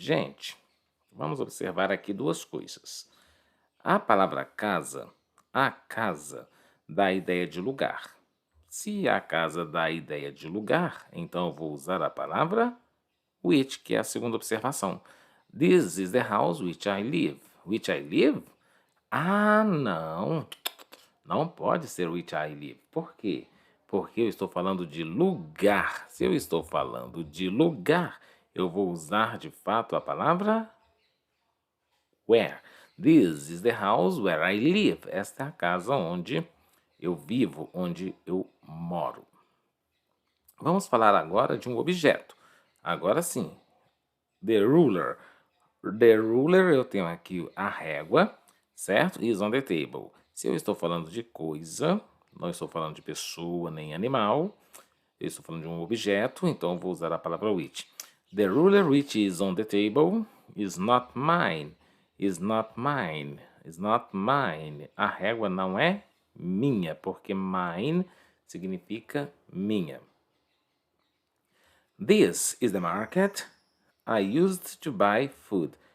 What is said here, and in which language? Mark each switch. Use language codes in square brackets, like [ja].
[pt] Gente, vamos observar aqui duas coisas. A palavra casa, a casa, dá a ideia de lugar. Se a casa dá a ideia de lugar, então eu vou usar a palavra which, que é a segunda observação. [en] This is the house which I live. Which I live? [pt] Ah, não. Não pode ser which I live. Por quê? Porque eu estou falando de lugar. Se eu estou falando de lugar, eu vou usar de fato a palavra where. [en] This is the house where I live. [pt] Esta é a casa onde eu vivo, onde eu moro. Vamos falar agora de um objeto. Agora sim. [en] The ruler. The ruler, [pt] eu tenho aqui a régua, certo? [en] Is on the table. [pt] Se eu estou falando de coisa, não estou falando de pessoa nem animal, eu estou falando de um objeto, então eu vou usar a palavra which. [en] The ruler which is on the table is not mine. Is not mine. Is not mine. [pt] A régua não é minha, porque mine significa minha. [en] This is the market I used to buy food.